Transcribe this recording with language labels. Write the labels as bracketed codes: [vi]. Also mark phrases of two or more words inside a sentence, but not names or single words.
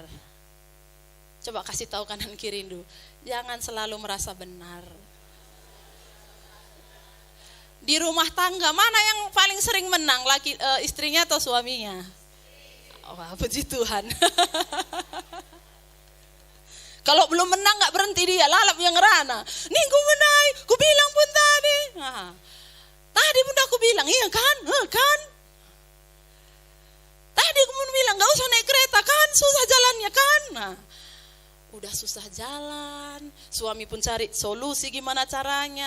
[id] Coba kasih tahu kanan kiri dulu. Jangan selalu merasa benar. Di rumah tangga mana yang paling sering menang, istrinya atau suaminya? Oh, puji Tuhan. Kalau belum menang gak berhenti dia, lalap yang ngerana. Nih ku menang, ku bilang pun tadi. Tadi pun aku bilang, iya kan? Kan? Tadi aku pun bilang gak usah naik kereta kan, susah jalannya kan? Udah susah jalan, suami pun cari solusi gimana caranya.